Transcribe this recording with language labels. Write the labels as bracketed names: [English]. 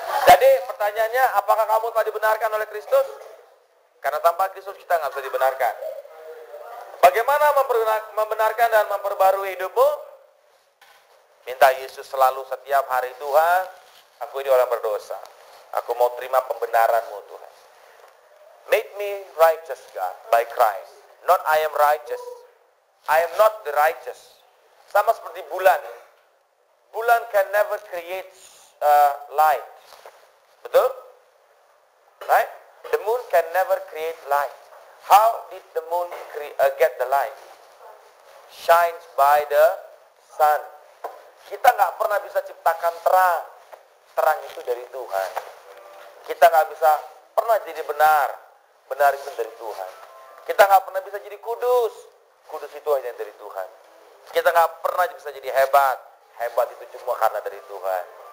[Indonesian] Jadi pertanyaannya, apakah kamu telah dibenarkan oleh Kristus? Karena tanpa Kristus kita nggak bisa dibenarkan. Bagaimana membenarkan dan memperbarui hidupmu? Minta Yesus selalu setiap hari, Tuhan, aku ini orang berdosa. Aku mau terima pembenaran-Mu, Tuhan. [English] Make me righteous, God, by Christ. Not I am righteous. I am not the righteous. [Indonesian] Sama seperti bulan. [English] Bulan can never create light. [Indonesian] Betul? [English] Right? The moon can never create light. How did the moon get the light? Shines by the sun. [Indonesian] Kita nggak pernah bisa ciptakan terang. Terang itu dari Tuhan. Kita nggak bisa pernah jadi benar. Benar itu dari Tuhan. Kita nggak pernah bisa jadi kudus. Kudus itu hanya dari Tuhan. Kita nggak pernah bisa jadi hebat. Hebat itu cuma karena dari Tuhan.